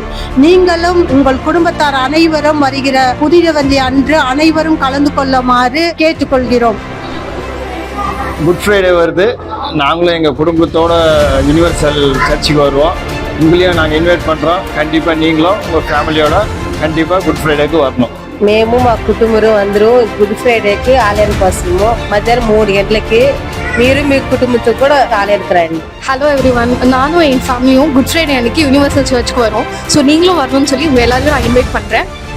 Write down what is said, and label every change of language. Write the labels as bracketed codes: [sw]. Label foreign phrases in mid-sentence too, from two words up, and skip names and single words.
[ta] நீங்களும் உங்கள் குடும்பத்தார் அனைவரும் வருகிற புதிய வெள்ளி அன்று அனைவரும் கலந்து கொள்ளுமாறு கேட்டுக்கொள்கிறோம். குட் ஃப்ரைடே வருது. நாங்களும் எங்கள் குடும்பத்தோட யூனிவர்சல் சர்ச்சுக்கு வருவோம். உங்களையும் நாங்கள் இன்வைட் பண்ணுறோம். கண்டிப்பாக நீங்களும் உங்கள் ஃபேமிலியோட கண்டிப்பாக குட் ஃப்ரைடேக்கு வரணும். [te] మేము మా కుటుంబం అందరూ గుడ్ ఫ్రైడేకి ఆలయానికి వస్తాము. మధ్యాహ్నం 3 గంటలకి మీరు మీ కుటుంబంతో కూడా ఆలయానికి రండి. [en] hello everyone, [ta] நானும் என் ஃபேமிலியும் குட் ஃப்ரைடே அன்னைக்கு யூனிவர்சல் சர்ச்சுக்கு வரோம். ஸோ நீங்களும் வரணும்னு சொல்லி எல்லாரும் நான் இன்வைட் பண்ணுறேன்.